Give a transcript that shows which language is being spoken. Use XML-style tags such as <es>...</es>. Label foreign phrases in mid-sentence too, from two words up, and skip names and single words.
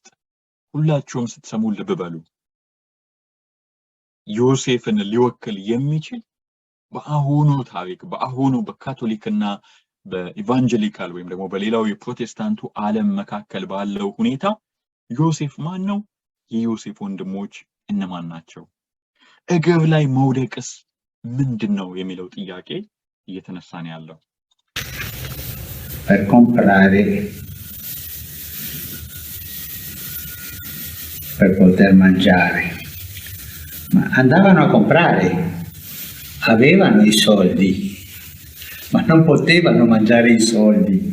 <am>ሁላችሁም ስትሰሙ ልብ በሉ። ዮሴፍን ሊወክል የሚችል በአሁኑ ታሪክ በአሁኑ በካቶሊክና በኢቫንጀሊካል ወይም ደግሞ በሌላው የፕሮቴስታንቱ ዓለም መካከል ባለው ሁኔታ ዮሴፍ ማን ነው? የዮሴፍ ወንድሞች እነማን ናቸው? እግር ላይ መውደቅስ ምንድነው የሚለው ጥያቄ እየተነሳ ነው ያለው።</am> <it>Per comprare, per poter mangiare. Ma andavano a comprare, avevano i soldi, ma non potevano mangiare i soldi.</it>